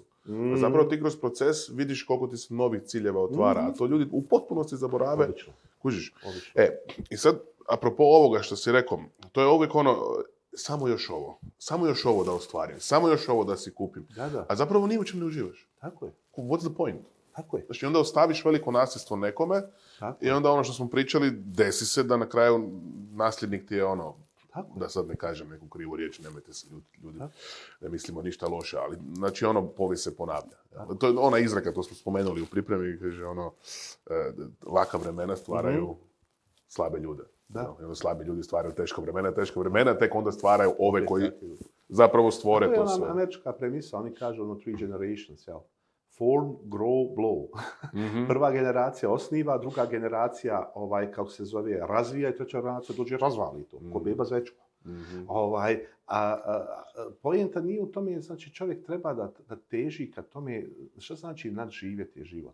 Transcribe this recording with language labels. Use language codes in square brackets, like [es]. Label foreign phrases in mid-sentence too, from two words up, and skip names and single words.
[hr] A zapravo ti kroz proces vidiš koliko ti se novih ciljeva otvara. A to ljudi u potpunosti zaborave. Odlično. Kužiš. I sad, apropo ovoga što si rekao, to je uvijek samo još ovo da ostvarim, samo još ovo da si kupim. Da. A zapravo ni u čem ne uživaš. Tako je. [en] What's the point? [hr] Tako je. Znači, onda ostaviš veliko nasljedstvo nekome i onda ono što smo pričali, desi se da na kraju nasljednik ti je da sad ne kažem neku krivu riječ, nemojte se ljudi, ne mislimo ništa loše, ali znači povijest se ponavlja. To je ona izreka, to smo spomenuli u pripremi, kaže laka vremena stvaraju slabe ljude. Da. Onda slabi ljudi stvaraju teška vremena, tek onda stvaraju ove koji zapravo stvore to sve. To je američka premisa, oni kažu 3 generations, jel? [en] Form, grow, blow. [hr] Prva generacija osniva, druga generacija, kako se zove, razvija i treća generacija dođe razvali to, ko beba zvečku. Poenta nije u tome, znači čovjek treba da teži ka tome, što znači nadživjeti život.